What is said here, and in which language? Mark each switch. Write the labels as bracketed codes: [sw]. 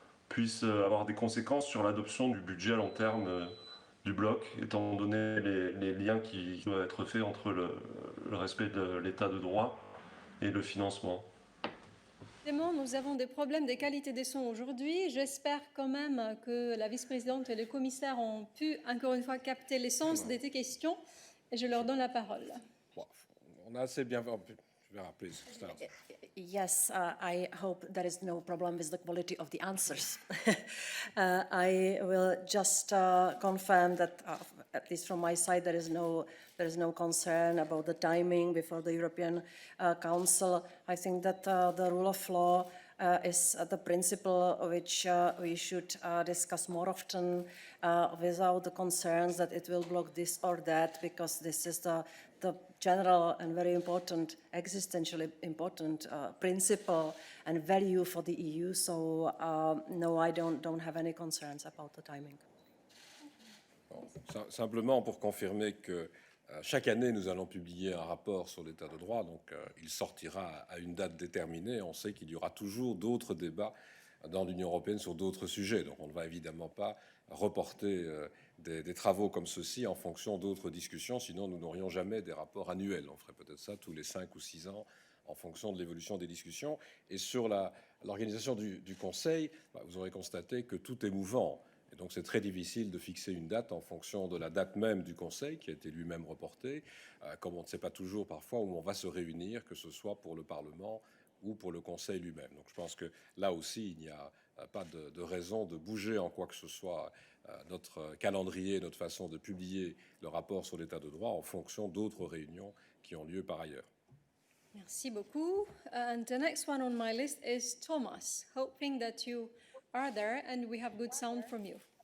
[fr] puisse avoir des conséquences sur l'adoption du budget à long terme du bloc, étant donné les liens qui doivent être faits entre le respect de l'état de droit et le financement. Nous avons des problèmes de qualité des sons aujourd'hui. J'espère quand même que la vice-présidente et le commissaire ont pu, encore une fois, capter l'essence de tes questions. Et je leur donne la parole. Bon, on a assez bien... Vêra, [en] please, start. Yes, I hope there is no problem with the quality of the answers. I will just confirm that, at least from my side, there is no concern about the timing before the European Council. I think that the rule of law is the principle which we should discuss more often without the concerns that it will block this or that, because this is the general and very important, existentially important principle and value for the EU. So no, I don't have any concerns about the timing. [fr] Bon, simplement pour confirmer que chaque année, nous allons publier un rapport sur l'état de droit, donc il sortira à une date déterminée. On sait qu'il y aura toujours d'autres débats dans l'Union européenne sur d'autres sujets, donc on ne va évidemment pas reporter des travaux comme ceux-ci en fonction d'autres discussions, sinon nous n'aurions jamais des rapports annuels. On ferait peut-être ça tous les 5 ou 6 ans en fonction de l'évolution des discussions. Et sur l'organisation du Conseil, vous aurez constaté que tout est mouvant. Et donc c'est très difficile de fixer une date en fonction de la date même du Conseil, qui a été lui-même reporté, comme on ne sait pas toujours parfois où on va se réunir, que ce soit pour le Parlement ou pour le Conseil lui-même. Donc je pense que là aussi, il n'y a pas de raison de bouger en quoi que ce soit notre calendrier, notre façon de publier le rapport sur l'état de droit en fonction d'autres réunions qui ont lieu par ailleurs. Merci beaucoup. [en] And the next one on my list is Thomas, hoping that you are there and we have good sound from you.